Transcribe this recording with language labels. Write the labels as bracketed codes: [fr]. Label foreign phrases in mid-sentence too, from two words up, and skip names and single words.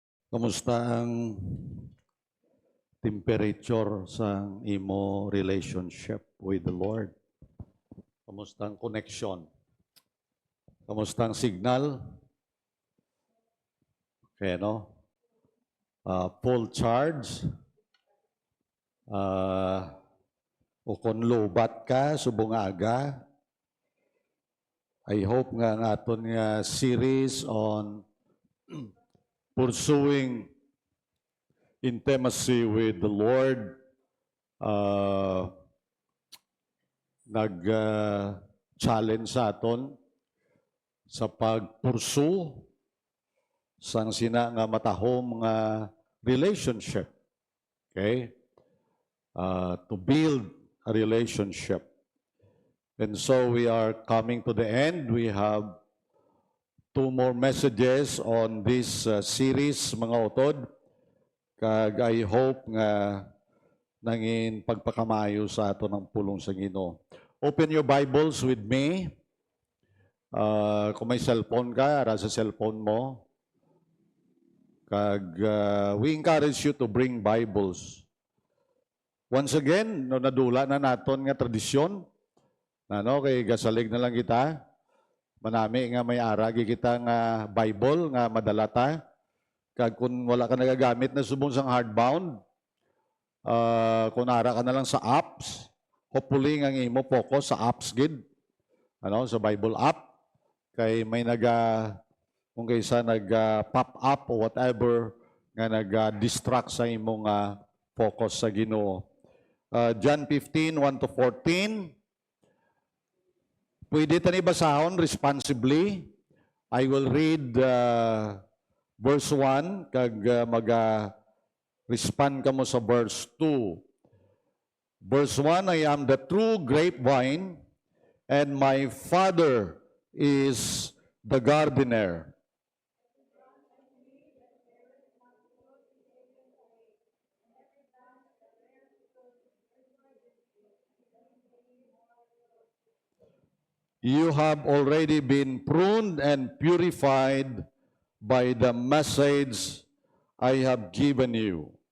[hil] Kamusta ang temperature sa imo [en] relationship with the Lord? [hil] Kamusta ang connection? Kamusta ang signal? Okay, no? [en] Full charge? [hil] O kung lobat ka, subong aga? I hope nga ang aton nga [en] series on pursuing intimacy with the Lord [hil] nag-challenge sa aton sa pagpursu sang sina nga matahom nga relationship. [en] Okay? To build a relationship. And so we are coming to the end. We have two more messages on this series, [hil] mga utod. Kag I hope nga nangin pagpakamayo sa ato ng pulong sa Ginoo. [en] Open your Bibles with me. [hil] Kung may cellphone ka, ara sa cellphone mo. [en] Kag we encourage you to bring Bibles. Once again, [hil] no nadula na naton nga tradisyon. Kay gasalig na lang kita. Manami nga may aragi kita nga Bible nga madalata. Kag kung wala ka nagagamit na subong sang hardbound, kung ara ka na lang sa apps, hopefully nga imo focus sa apps gid. Sa Bible app. Kay may kung kaysa [en] pop up [hil] o whatever nga distract sa imong focus sa Ginoo. John 15, 1-14. Pwede tani basahon responsibly. [en] I will read verse 1 kag respond [hil] kamo sa [en] verse 2. Verse 1, I am the true grapevine and my Father is the gardener. You have already been pruned and purified by the message I have given you.